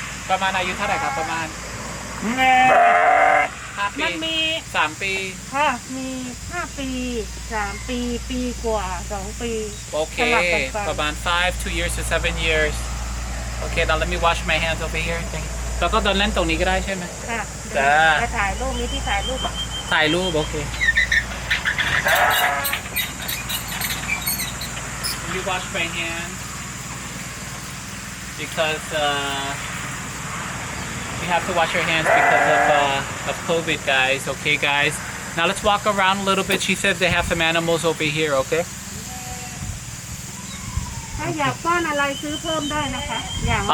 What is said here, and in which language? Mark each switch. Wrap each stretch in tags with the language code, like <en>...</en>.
<th>ประมาณอายุเท่าไหร่ครับประมาณ5 ปี มันมี 3 ปี ค่ะมี5 ปี3 ปีปีกว่า2 ปี โอเค สลับกันไป ประมาณ</th> <en>2 years to 7 years Okay now let me wash my hands over here</en> <th>แล้วก็เดินเล่นตรงนี้ก็ได้ใช่ไหม ค่ะ จ้า ไปถ่ายรูปมีที่ถ่ายรูป ถ่ายรูปโอเค</th> <en>Let me wash my hands because you have to wash your hands because of COVID guys okay guys now let's walk around a little bit she said they have some animals over here okay</en> <th>ถ้าอยากป้อนอะไรซื้อเพิ่มได้นะคะอย่าง</th>